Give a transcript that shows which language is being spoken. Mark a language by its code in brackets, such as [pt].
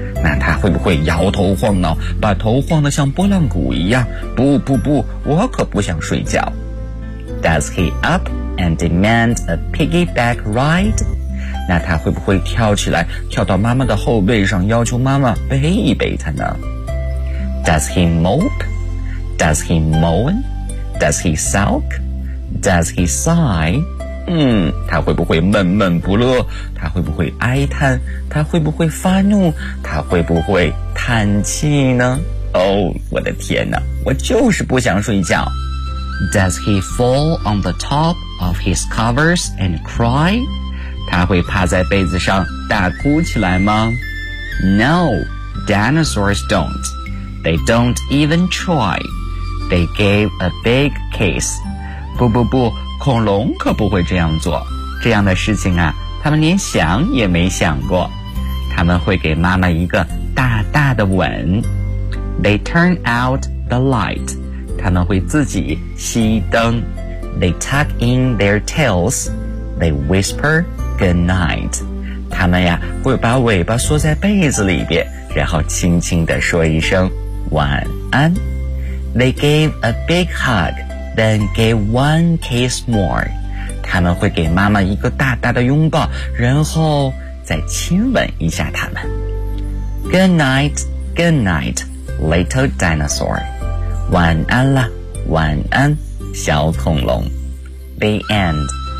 [zh] 那他会不会摇头晃脑，把头晃得像拨浪鼓一样？不不不，我可不想睡觉。 [en] Does he up and demand a piggyback ride? [zh] 那他会不会跳起来，跳到妈妈的后背上，要求妈妈背一背他呢？ [en] Does he mope? Does he moan? Does he sulk? Does he sigh? [zh] 他会不会闷闷不乐？他会不会哀叹？他会不会发怒？他会不会叹气呢？我的天哪，我就是不想睡觉。 [en] Does he fall on the top of his covers and cry? [zh] 他会趴在被子上大哭起来吗？ [en] No, dinosaurs don't. They don't even try. They gave a big kiss. [zh] 不不不，恐龙可不会这样做。这样的事情啊，他们连想也没想过。他们会给妈妈一个大大的吻。 [en] They turn out the light. [zh] 他们会自己熄灯。 [en] They tuck in their tails. They whisper good night. [zh] 他们呀，会把尾巴缩在被子里边，然后轻轻地说一声晚安。 [en] They gave a big hug, then gave one kiss more. [zh] 他们会给妈妈一个大大的拥抱，然后再亲吻一下他们。 [en] Good night, good night, little dinosaur. [zh] 晚安了，晚安，小恐龙。 [en] The end.